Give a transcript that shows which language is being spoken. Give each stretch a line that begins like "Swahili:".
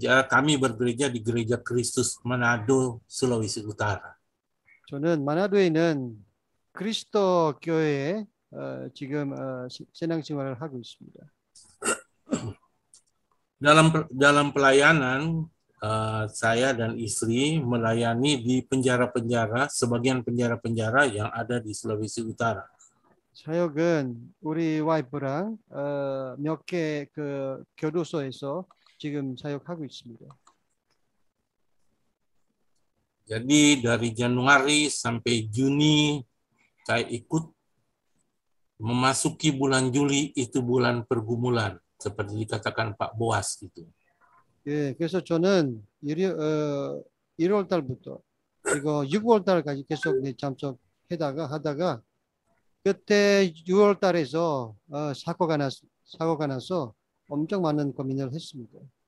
Indonesian: Kami bergereja di Gereja Kristus Manado, Sulawesi Utara.
Korean: 저는 마나도에 있는 그리스도 교회에 지금 신앙생활을 하고 있습니다.
Indonesian: Dalam pelayanan, saya dan istri melayani di penjara-penjara, sebagian penjara-penjara yang ada di Sulawesi Utara.
Korean: 사역은 우리 와이프랑 몇 개 교도소에서 지금 사역하고 있습니다.
Indonesian: Jadi dari Januari sampai Juni saya ikut, memasuki bulan Juli itu bulan pergumulan seperti dikatakan Pak Boas itu.
Korean: 예, 그래서 저는 1월 달부터 그리고 6월 달까지 계속 하다가 그때 6월 달에서 사고가 나서 엄청 많은 고민을 했습니다.